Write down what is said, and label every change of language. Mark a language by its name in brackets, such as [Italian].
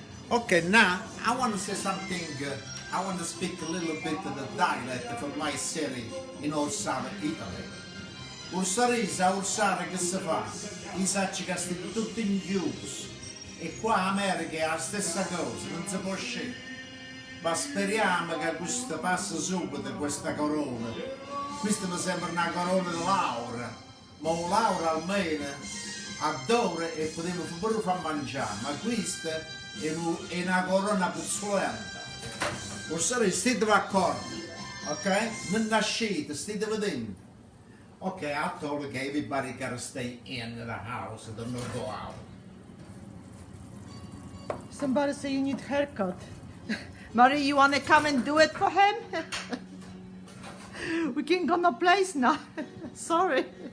[English] Okay, now I want to say something. I want to speak a little bit of the dialect from my city in Orsara, Italy. [Italian] Orsara che si fa? I sacci che stanno tutti in chiuso. E qua in America è la stessa cosa, non si può scegliere. Ma speriamo che questo passi subito, questa corona. Questa mi sembra una corona di Laura, ma un Laura almeno adora e poteva pure far mangiare, ma questa è una corona puzzolenta. Orsara, state d'accordo, ok? Non nascete, state vedendo. [English] Okay, I told her everybody gotta stay in the house and don't go out. Somebody say you need haircut. Marie, you wanna come and do it for him? We can't go no place now. Sorry.